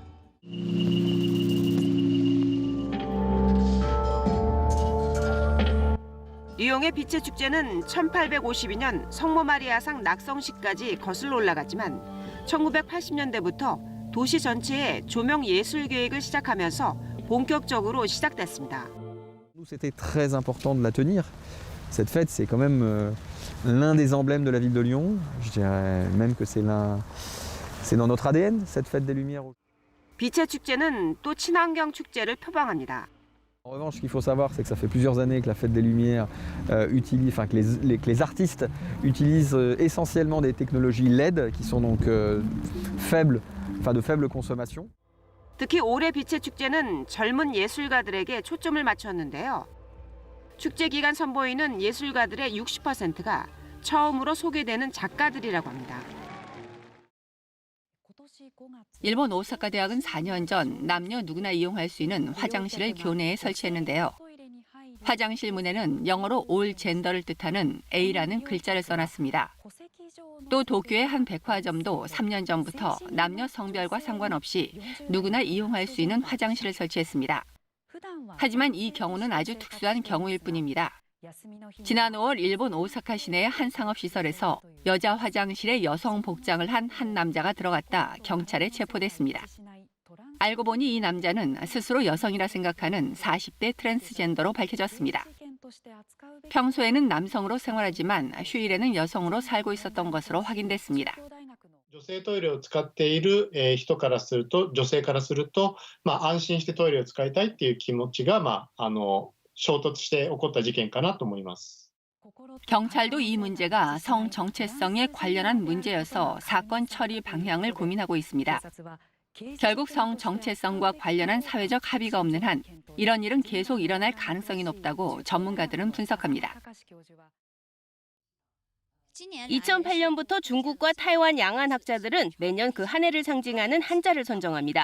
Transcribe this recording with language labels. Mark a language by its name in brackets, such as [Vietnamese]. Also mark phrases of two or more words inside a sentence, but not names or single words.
[Korean] 리옹의 빛의 축제는 1852년 성모 마리아상 낙성식까지 거슬러 올라갔지만 1980년대부터 도시 전체에 조명 예술 계획을 시작하면서 본격적으로 시작됐습니다. [French] C'était très important de la tenir. Cette fête, c'est quand même l'un des emblèmes de la ville de Lyon. Je dirais même que c'est dans notre ADN, cette fête des Lumières. [Korean] 빛의 축제는 또 친환경 축제를 표방합니다. [French] En revanche, ce qu'il faut savoir, c'est que ça fait plusieurs années que la fête des Lumières utilise, enfin que les artistes utilisent essentiellement des technologies LED qui sont donc faibles, enfin de faible consommation. [Korean] 특히 올해 빛의 축제는 젊은 예술가들에게 초점을 맞췄는데요. 축제 기간 선보이는 예술가들의 60%가 처음으로 소개되는 작가들이라고 합니다. 일본 오사카 대학은 4년 전 남녀 누구나 이용할 수 있는 화장실을 교내에 설치했는데요. 화장실 문에는 영어로 [English] all gender [Korean] 를 뜻하는 A라는 글자를 써놨습니다. 또 도쿄의 한 백화점도 3년 전부터 남녀 성별과 상관없이 누구나 이용할 수 있는 화장실을 설치했습니다. 하지만 이 경우는 아주 특수한 경우일 뿐입니다. 지난 5월 일본 오사카 시내의 한 상업시설에서 여자 화장실에 여성 복장을 한 남자가 들어갔다 경찰에 체포됐습니다. 알고 보니 이 남자는 스스로 여성이라 생각하는 40대 트랜스젠더로 밝혀졌습니다. 평소에는 남성으로 생활하지만 휴일에는 여성으로 살고 있었던 것으로 확인됐습니다. [Japanese] 女性トイレを使っている人からすると、女性からすると、安心してトイレを使いたいっていう気持ちが衝突して起こった事件かなと思います。 [Korean] 경찰도 이 문제가 성 정체성에 관련한 문제여서 사건 처리 방향을 고민하고 있습니다. 결국 성 정체성과 관련한 사회적 합의가 없는 한 이런 일은 계속 일어날 가능성이 높다고 전문가들은 분석합니다. 2008년부터 중국과 타이완 양안 학자들은 매년 그 한 해를 상징하는 한자를 선정합니다.